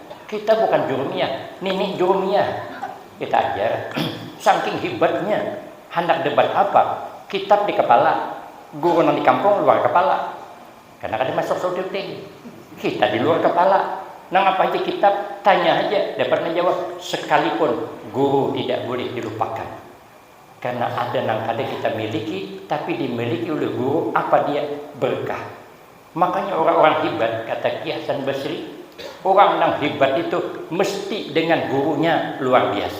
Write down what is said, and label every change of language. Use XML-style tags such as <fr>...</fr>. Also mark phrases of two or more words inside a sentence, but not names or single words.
<bjn>Kita bukan jurumiyah, nini jurumiyah. Kita ajar, saking hebatnya. Hendak debat apa? Kitab di kepala, guru nang di kampung luar kepala. Karena kada masuk syuting. Kita di luar kepala. Nang apa aja kitab,</bjn> <id>tanya aja, dapat menjawab. Sekalipun guru tidak boleh dilupakan. Karena ada nang kada kita miliki, tapi dimiliki oleh guru, apa dia? Berkah. Makanya orang-orang hebat, kata Ki Hasan Basri, orang nang hebat itu mesti dengan gurunya luar biasa.</id>